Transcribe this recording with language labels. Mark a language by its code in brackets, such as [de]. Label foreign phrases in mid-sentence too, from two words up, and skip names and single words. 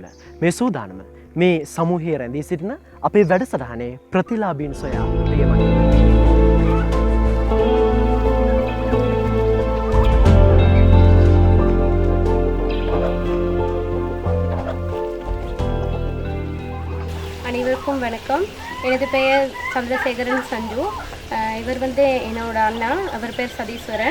[si] මේ සූදානම මේ සමූහයේ රැඳී සිටින අපේ වැඩසටහනේ ප්‍රතිලාභීන් සොයා පියමයි. [ta] அனைவருக்கும் வணக்கம். எனது பெயர் சந்திரசேகரன் சஞ்சு. இவர் வந்து என்னோட அண்ணா, அவர் பேர் சதீஸ்வரன்.